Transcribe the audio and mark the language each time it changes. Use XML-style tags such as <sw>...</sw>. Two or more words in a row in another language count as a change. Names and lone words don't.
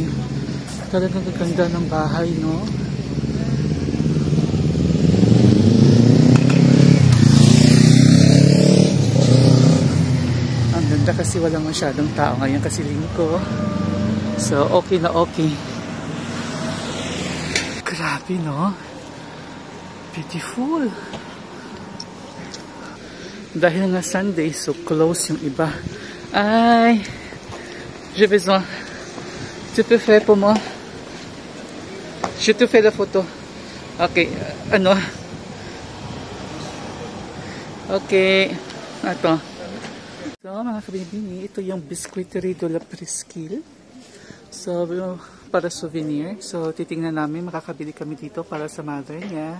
<tl>Talagang gaganda ng bahay, no? Ang ganda kasi walang masyadong tao ngayon kasi linggo. So, okay na okay. Grabe, no? Beautiful. Dahil nga Sunday, so close yung iba. Ay!</tl> <fr>J'ai besoin. Tu peux faire pour moi? Je te fais la photo.</fr> <tl>Ok. Ano? Okay. Ito. So, mga kabibini, ito yung Biscuiterie de la Presqu'île. So, para souvenir. So, titingnan namin. Makakabili kami dito para sa mother niya.</tl>